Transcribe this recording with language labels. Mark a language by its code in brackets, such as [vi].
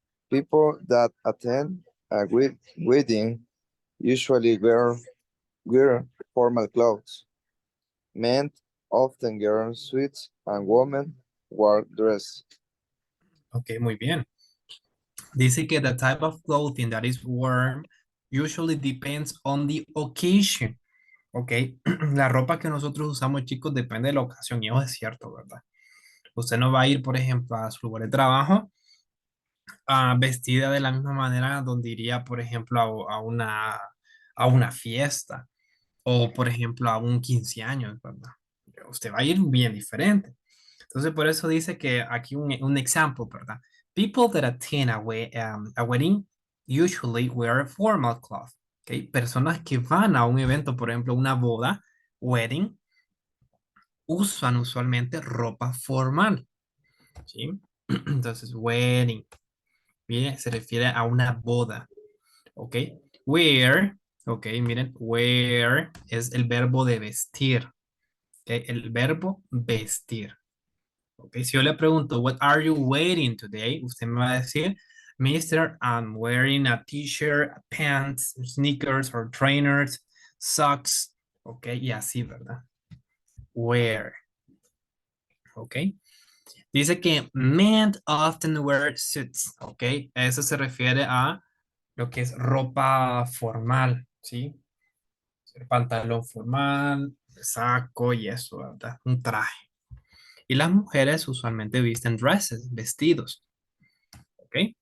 [en] People that attend a wedding usually wear formal clothes. Men often wear suits and women wear dress. [es] Ok, muy bien. Dice que [en] the type of clothing that is worn usually depends on the occasion. [es] Ok, la ropa que nosotros usamos, chicos, depende de la ocasión. Y eso es cierto, ¿verdad? Usted no va a ir, por ejemplo, a su lugar de trabajo vestida de la misma manera donde iría, por ejemplo, a una fiesta o, por ejemplo, a un 15 años, ¿verdad? Usted va a ir bien diferente. Entonces, por eso dice que aquí un ejemplo, ¿verdad? [en] People that attend a wedding usually wear formal clothes. ¿Ok? [es] Personas que van a un evento, por ejemplo, una boda, wedding, usan usualmente ropa formal. ¿Sí? Entonces, wedding. Bien, se refiere a una boda. ¿Ok? Wear, ok, miren, wear es el verbo de vestir. ¿Ok? El verbo vestir. ¿Ok? Si yo le pregunto, [en] what are you wearing today? [es] Usted me va a decir, Mister, [en] I'm wearing a t-shirt, pants, sneakers or trainers, socks. [es] ¿Ok? Y así, ¿verdad? Wear. ¿Ok? Dice que [en] men often wear suits. ¿Ok? [es] Eso se refiere a lo que es ropa formal, ¿sí? El pantalón formal, saco y eso, ¿verdad? Un traje. Y las mujeres usualmente visten dresses, vestidos, ¿ok?